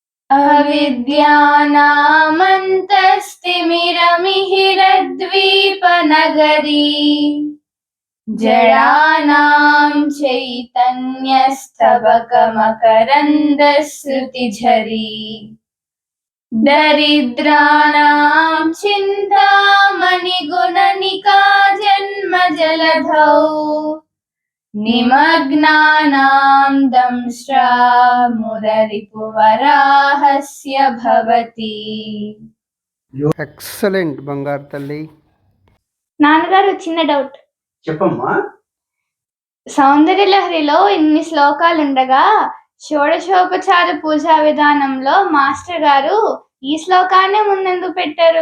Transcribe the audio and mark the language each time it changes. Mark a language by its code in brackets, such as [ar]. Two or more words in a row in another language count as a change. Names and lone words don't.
[sa] अविद्यानामन्तस्तिमिरमिहिरद्वीपनगरी जडानां चैतन्यस्तबकमकरन्दश्रुतिझरी दरिद्राणां चिन्तामणिगुणनिका जन्मजलधौ निमग्नानां दंष्ट्रा मुररिपुवराहस्य भवति. [te] ఎక్సలెంట్ బంగారు తల్లి. నాన్నగారు చిన్న డౌట్ చెప్పమ్మా. సౌందర్యలహరిలో ఇన్ని శ్లోకాలుండగా షోడశోపచార పూజా విధానంలో మాస్టర్ గారు ఈ శ్లోకాన్ని ముందెందుకు పెట్టారు?